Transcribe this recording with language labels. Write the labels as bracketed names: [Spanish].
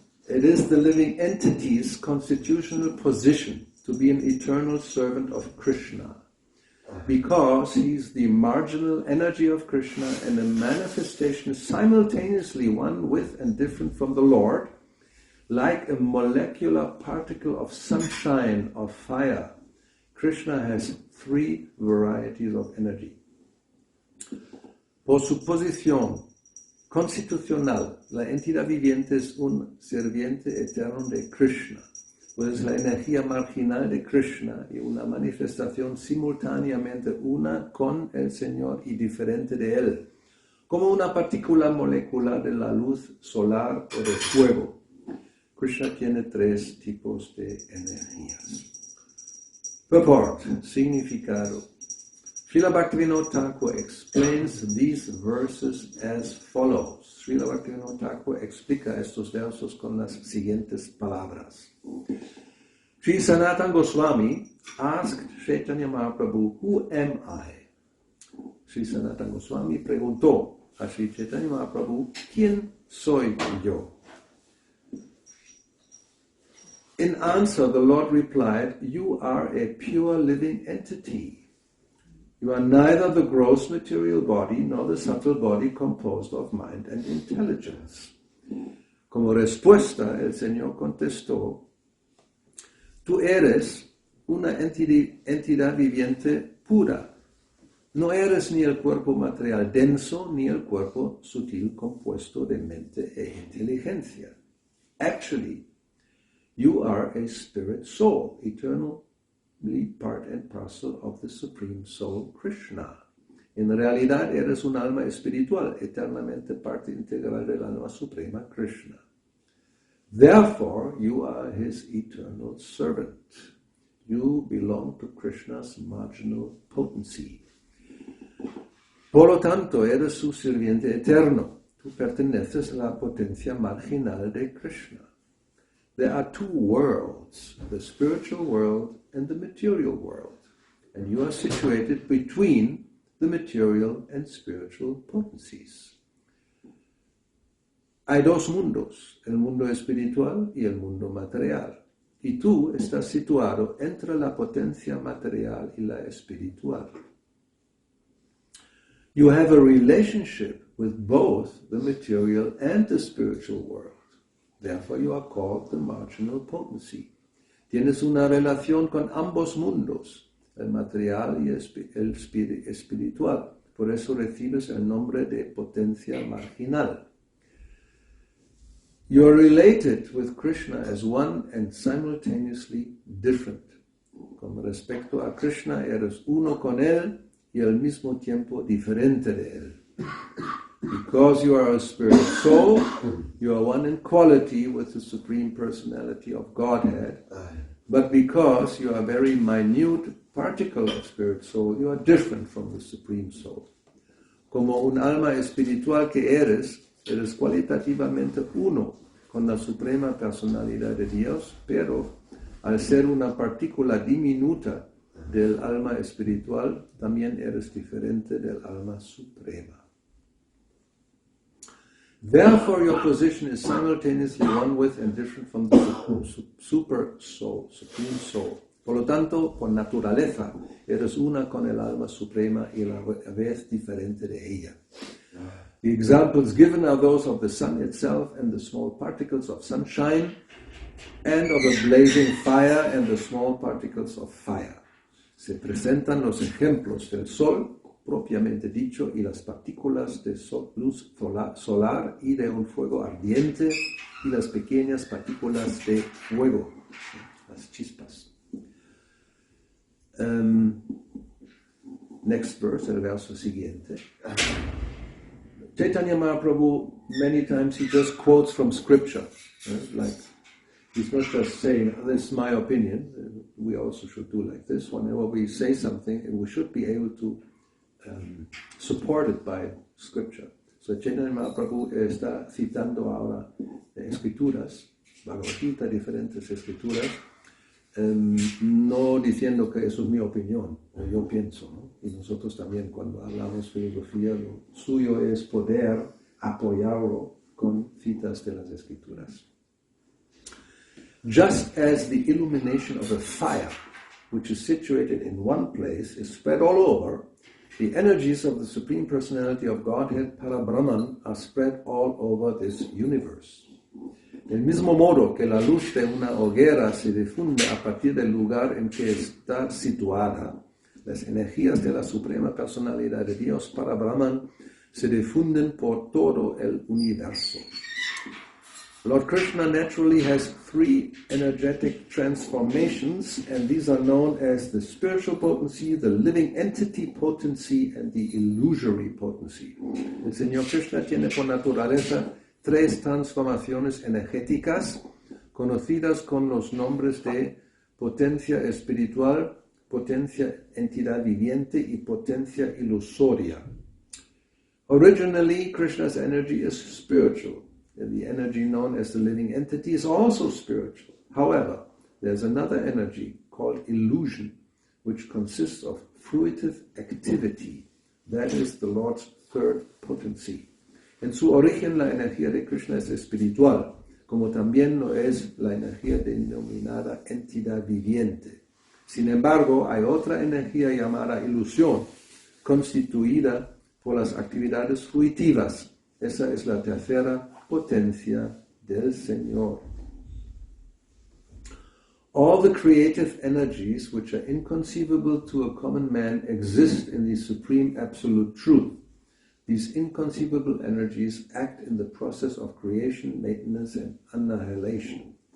[English] It is the living entity's constitutional position to be an eternal servant of Krishna, because he's the marginal energy of Krishna and a manifestation simultaneously one with and different from the Lord, like a molecular particle of sunshine or fire. Krishna has three varieties of energy. [Spanish] Por su posición constitucional, la entidad viviente es un sirviente eterno de Krishna, pues la energía marginal de Krishna y una manifestación simultáneamente una con el Señor y diferente de Él, como una partícula molecular de la luz solar o de fuego. Krishna tiene tres tipos de energías. [English] Purport, [Spanish] significado. [English] Srila Bhaktivinoda Thakur explains these verses as follows. [Spanish] Srila Bhaktivinoda Thakur explica estos versos con las siguientes palabras. [English] Śrī Sanātana Goswami asked Chaitanya Mahaprabhu, "Who am I?" [Spanish] Śrī Sanātana Goswami preguntó a Śrī Caitanya Mahaprabhu, "¿Quién soy yo?" [English] In answer, the Lord replied, "You are a pure living entity. You are neither the gross material body nor the subtle body composed of mind and intelligence." [Spanish] Como respuesta, el Señor contestó, "Tú eres una entidad viviente pura. No eres ni el cuerpo material denso ni el cuerpo sutil compuesto de mente e inteligencia. [English] Actually, you are a spirit soul, eternally part and parcel of the Supreme Soul, Krishna. [Spanish] En realidad eres un alma espiritual, eternamente parte integral del alma suprema, Krishna. [English] Therefore, you are his eternal servant. You belong to Krishna's marginal potency. [Spanish] Por lo tanto, eres su sirviente eterno. Tú perteneces a la potencia marginal de Krishna. [English] There are two worlds, the spiritual world and the material world, and you are situated between the material and spiritual potencies. [Spanish] Hay dos mundos, el mundo espiritual y el mundo material, y tú estás situado entre la potencia material y la espiritual. [English] You have a relationship with both the material and the spiritual world. Therefore you are called the marginal potency. [Spanish] Tienes una relación con ambos mundos, el material y el espiritual. Por eso recibes el nombre de potencia marginal. [English] You are related with Krishna as one and simultaneously different. [Spanish] Con respecto a Krishna, eres uno con él y al mismo tiempo diferente de él. [English] Because you are a spirit soul, you are one in quality with the Supreme Personality of Godhead. But because you are a very minute particle of spirit soul, you are different from the Supreme Soul. [Spanish] Como un alma espiritual que eres cualitativamente uno con la Suprema Personalidad de Dios, pero al ser una partícula diminuta del alma espiritual, también eres diferente del alma suprema. [English] Therefore, your position is simultaneously one with and different from the super soul, supreme soul. [Spanish] Por lo tanto, por naturaleza, eres una con el alma suprema y a la vez diferente de ella. [English] The examples given are those of the sun itself and the small particles of sunshine, and of a blazing fire and the small particles of fire. [Spanish] Se presentan los ejemplos del sol, propiamente dicho, y las partículas de luz solar y de un fuego ardiente, y las pequeñas partículas de fuego, las chispas. [English] Next verse, [Spanish] el verso siguiente. [English] Chaitanya Mahaprabhu, many times he just quotes from scripture. Like, he's not just saying, this is my opinion, we also should do like this. Whenever we say something, we should be able to support it by scripture. [Spanish] So Chaitanya Mahaprabhu está citando ahora escrituras, Bhagavad Gita, diferentes escrituras, no diciendo que eso es mi opinión, yo pienso, ¿no? Y nosotros también cuando hablamos filosofía, lo suyo es poder apoyarlo con citas de las escrituras. [English] Just as the illumination of a fire, which is situated in one place, is spread all over, the energies of the Supreme Personality of Godhead, Parabrahman, are spread all over this universe. [Spanish] Del mismo modo que la luz de una hoguera se difunde a partir del lugar en que está situada, las energías de la Suprema Personalidad de Dios, Parabrahman, se difunden por todo el universo. [English] Lord Krishna naturally has three energetic transformations, and these are known as the spiritual potency, the living entity potency, and the illusory potency. [Spanish] El Señor Krishna tiene por naturaleza tres transformaciones energéticas conocidas con los nombres de potencia espiritual, potencia entidad viviente y potencia ilusoria. [English] Originally, Krishna's energy is spiritual. The energy known as the living entity is also spiritual. However, there's another energy called illusion, which consists of fruitive activity. That is the Lord's third potency. [Spanish] En su origen, la energía de Krishna es espiritual, como también lo es la energía denominada entidad viviente. Sin embargo, hay otra energía llamada ilusión, constituida por las actividades fruitivas. Esa es la tercera potencia del Señor. [English] All the creative energies which are inconceivable to a common man exist in the supreme absolute truth. These inconceivable energies act in the process of creation, maintenance, and annihilation.